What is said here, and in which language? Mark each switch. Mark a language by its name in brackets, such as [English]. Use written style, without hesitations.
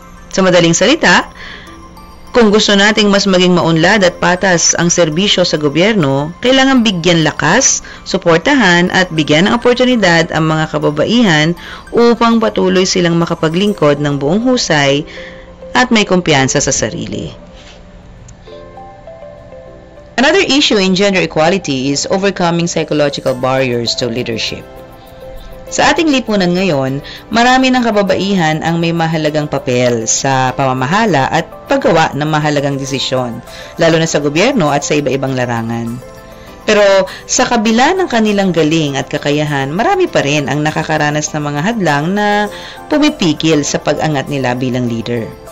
[Filipino] Sa madaling salita, kung gusto nating mas maging maunlad at patas ang serbisyo sa gobyerno, kailangan bigyan lakas, suportahan at bigyan ng oportunidad ang mga kababaihan upang patuloy silang makapaglingkod ng buong husay at may kumpiyansa sa sarili. [English] Another issue in gender equality is overcoming psychological barriers to leadership. [Filipino] Sa ating lipunan ngayon, marami ng kababaihan ang may mahalagang papel sa pamamahala at paggawa ng mahalagang desisyon, lalo na sa gobyerno at sa iba-ibang larangan. Pero sa kabila ng kanilang galing at kakayahan, marami pa rin ang nakakaranas ng mga hadlang na pumipigil sa pag-angat nila bilang leader.